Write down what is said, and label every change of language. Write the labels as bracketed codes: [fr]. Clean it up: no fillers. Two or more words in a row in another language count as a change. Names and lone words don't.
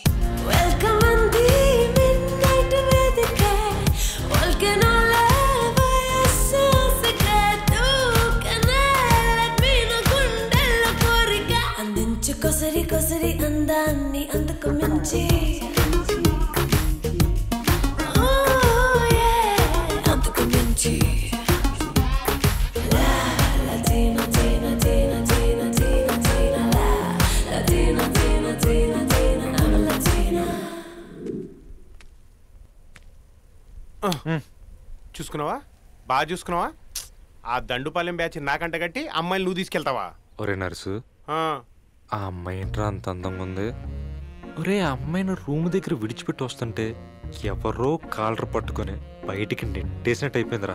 [te] వెల్కమ్ అంది మిడ్నైట్ వేదిక, వల్కెనోల వయస్సు సిగరెట్టు, కన్నెల గుండెల్లో కోరిక, అందించు కొసరి కొసరి అందాన్ని అందుకు మించి, అందుకు మించి. [en] Latino, Latino, Latino, Latino, Latino, Latino, Latino, Latino, Latino, I'm a Latina. [te] చూసుకున్నావా? బాగా చూసుకున్నావా? ఆ దండుపాలెం బ్యాచ్ నాకంట కట్టి అమ్మాయిని నువ్వు తీసుకెళ్తావా? ఒరే నర్సు, ఆ అమ్మాయి ఏంట్రా అంత అందంగా ఉంది? ఒరే, ఆ అమ్మాయిని రూమ్ దగ్గర విడిచిపెట్టి వస్తుంటే ఎవరో కాలర్ పట్టుకొని బయటికి నెట్టేసినట్టు అయిపోయిందిరా.